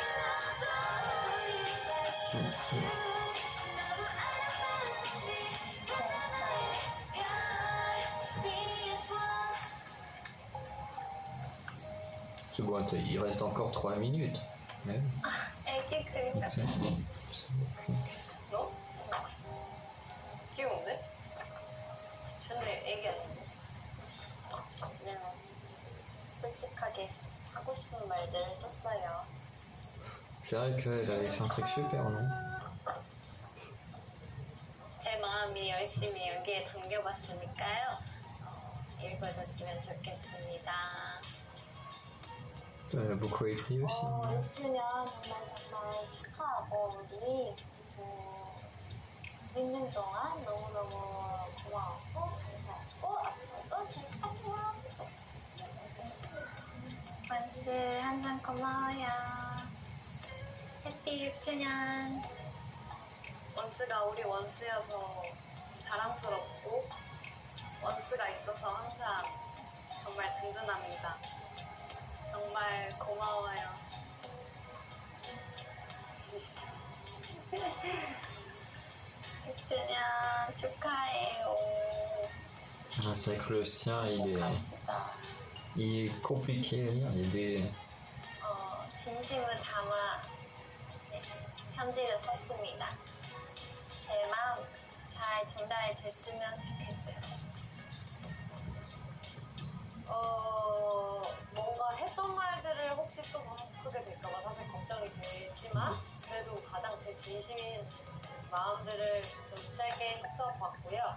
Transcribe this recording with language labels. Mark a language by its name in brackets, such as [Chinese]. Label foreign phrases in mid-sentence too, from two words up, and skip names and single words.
[French] C'est bon, il reste encore 3 minutes. Même. [Korean] 애기 그니까. 너? 귀여운데? 좋네, 애기 아닌데? 그냥 솔직하게 하고 싶은 말들을 썼어요. [French] C'est vrai qu'elle avait fait un truc super, non? [Korean] 제 마음이 열심히 여기에 담겨봤으니까요. 읽어줬으면 좋겠습니다. [French] Elle a beaucoup écrit aussi. [Korean] 6주년 정말 축하하고 우리 6년 동안 너무너무 고마웠고 감사했고 앞으로도 계속하세요. 원스 항상 고마워요. 해피 6주년. 원스가 우리 원스여서 자랑스럽고 원스가 있어서 항상 정말 든든합니다. 정말 고마워요. 주년 축하해요. [French] Ah, c'est vrai que le sien, il est compliqué à lire. Il y a des. [Korean] 진심을 담아 편지를 썼습니다. 제 마음 잘 전달이 됐으면 좋겠어요. 뭔가 했던 말들을 혹시 또 너무 크게 될까봐 사실 걱정이 되지만 그래도 가장 제 진심인 마음들을 좀 짧게 써봤고요.